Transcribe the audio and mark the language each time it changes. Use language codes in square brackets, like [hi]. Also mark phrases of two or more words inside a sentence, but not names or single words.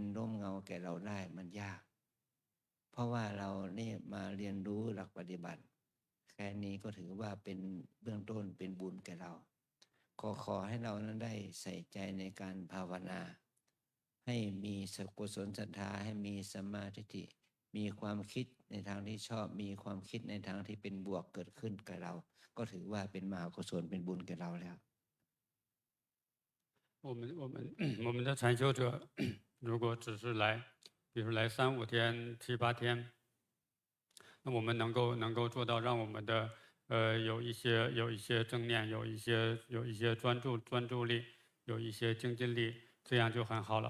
[th] ร่มเงาแก่เราได้มันยากเพราะว่าเราเนี่ยมาเรียนรู้หลักปฏิบัติแค่นี้ก็ถือว่าเป็นเบื้องต้นเป็นบุญแก่เราขอให้เรานั้นได้ใส่ใจในการภาวนาให้มีกุศลศรัทธาให้มีสัมมาทิฏฐิมีความคิดในทางที่ชอบมีความคิดในทางที่เป็นบวกเกิดขึ้นกับเราก็ถือว่าเป็นมหากุศลเป็นบุญแก่เราแล้ว [zh] 我们的禅修者，如果只是来，比如来3-5天、7-8天，那我们能够做到让我们的有一些正念，有一些专注力，有一些精进力，这样就很好了。